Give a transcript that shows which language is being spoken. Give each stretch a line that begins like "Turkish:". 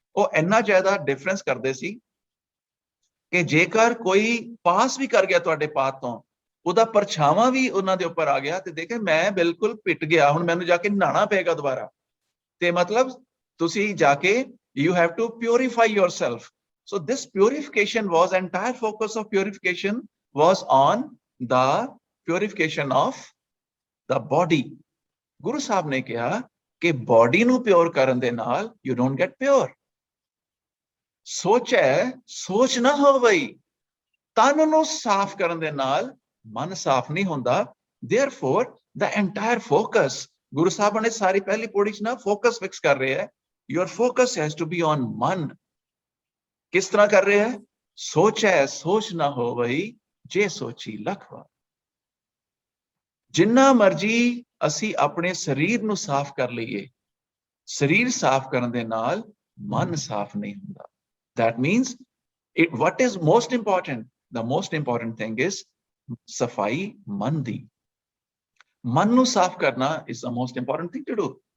Punjabi: ਉਹ ਇੰਨਾ ਜ਼ਿਆਦਾ difference ਕਰਦੇ ਸੀ ਕਿ ਜੇਕਰ ਕੋਈ ਪਾਸ ਵੀ ਕਰ ਗਿਆ ਤੁਹਾਡੇ ਪਾਤ ਤੋਂ, ਉਹਦਾ ਪਰਛਾਵਾਂ ਵੀ ਉਹਨਾਂ ਦੇ ਉੱਪਰ ਆ ਗਿਆ ਤੇ ਦੇਖੇ ਮੈਂ ਬਿਲਕੁਲ ਪਿੱਟ ਗਿਆ, ਹੁਣ ਮੈਨੂੰ ਜਾ ਕੇ ਨਹਾਣਾ ਪਏਗਾ ਦੁਬਾਰਾ. ਤੇ ਮਤਲਬ ਤੁਸੀਂ ਜਾ ਕੇ
English: you have to purify yourself. So this purification was, entire focus of purification was on the purification of the body.
Punjabi: Guru Sahib ਨੇ ਕਿਹਾ ਕਿ ਬੋਡੀ ਨੂੰ ਪਿਓਰ ਕਰਨ ਦੇ ਨਾਲ
English: you don't get pure.
Punjabi: ਸੋਚ ਨਾ ਹੋਵਈ, ਤਨ ਨੂੰ ਸਾਫ਼ ਕਰਨ ਦੇ ਨਾਲ ਮਨ ਸਾਫ਼ ਨਹੀਂ ਹੁੰਦਾ.
English: Therefore the entire focus,
Punjabi: Guru Sahib ਨੇ ਸਾਰੀ ਪਹਿਲੀ ਪੌੜੀ ਚ ਨਾ ਫੋਕਸ ਫਿਕਸ ਕਰ ਰਹੇ ਹੈ.
English: Your focus has to be on ਮਨ.
Punjabi: ਕਿਸ ਤਰ੍ਹਾਂ ਕਰ ਰਹੇ ਹੈ? ਸੋਚ ਨਾ ਹੋਵਈ, ਜੇ ਸੋਚੀ ਲੱਖ ਵਾਰ. ਜਿੰਨਾ ਮਰਜੀ ਅਸੀਂ ਆਪਣੇ ਸਰੀਰ ਨੂੰ ਸਾਫ਼ ਕਰ ਲਈਏ, ਸਰੀਰ ਸਾਫ਼ ਕਰਨ ਦੇ ਨਾਲ ਮਨ ਸਾਫ਼ ਨਹੀਂ ਹੁੰਦਾ.
English: That means what is most important? The most important thing is
Punjabi: ਸਫਾਈ ਮਨ ਦੀ. ਮਨ ਨੂੰ ਸਾਫ਼ ਕਰਨਾ
English: is the most important thing to do.